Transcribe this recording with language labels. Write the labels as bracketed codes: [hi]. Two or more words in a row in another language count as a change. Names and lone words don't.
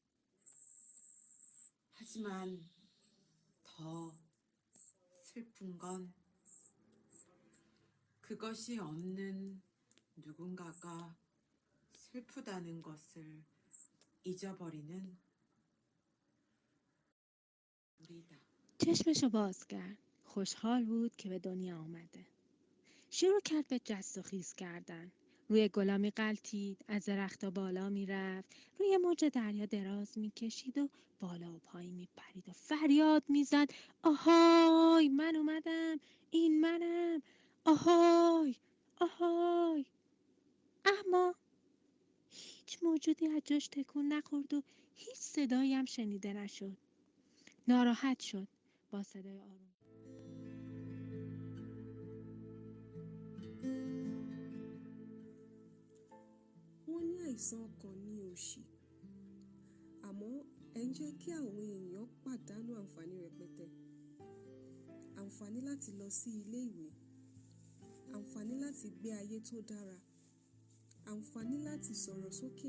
[ko] 하지만 더 슬픈 건 그것이 없는 누군가가 슬프다는 것을 잊어버리는 우리다. [fa] چشمشو باز کرد. خوشحال بود که به دنیا آمده. شروع کرد به جست و خیز کردن. روی گلامی غلتید، از درخت بالا میرفت، روی موج دریا دراز میکشید و بالا و پایین میپرید و فریاد میزد: آهای، من اومدم، این منم، آهای، آهای. اما هیچ موجودی از جاش تکون نخورد و هیچ صدایی هم شنیده نشد. ناراحت شد. با صدای آروم: [yo] wọ́n ní àìsàn ọkàn ní òṣì, àmọ́ ẹ̀ ń jẹ́ kí àwọn èèyàn pàdánù àǹfààní rẹpẹtẹ. Àǹfààní láti lọ sí ilé ìwé, àǹfààní láti gbé ayé tó dára, àǹfààní láti sọ̀rọ̀ sókè.